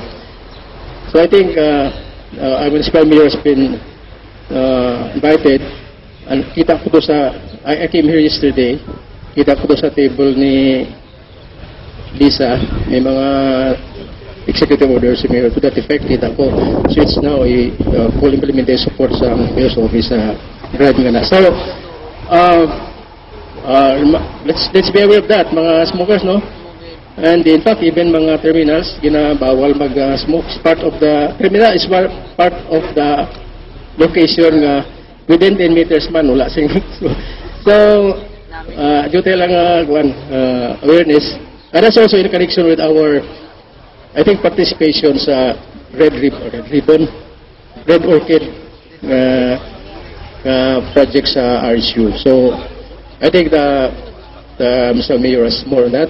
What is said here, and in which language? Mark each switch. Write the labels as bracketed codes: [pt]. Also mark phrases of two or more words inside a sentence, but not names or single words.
[en] So I think our municipal mayor has been invited, and [hil] kita ko to sa, [en] I came here yesterday, [hil] kita ko to sa table ni Lisa, may mga [en] executive orders [hil] si mayor [en] to that effect, [hil] kita ko. [en] So it's now a full implementation support sa mayor's office sa driving na. So, let's be aware of that, mga smokers, no? And in fact, even mga terminals, [hil] ginabawal mag-smoke. [en] Part of the terminal is part of the location within 10 meters man, [hil] wala sing. [tl] So, dito lang awareness. [en] And that's also in connection with our, I think, participation sa Red Orchid project sa RSU. So, I think the Mr. Mayor has more on that.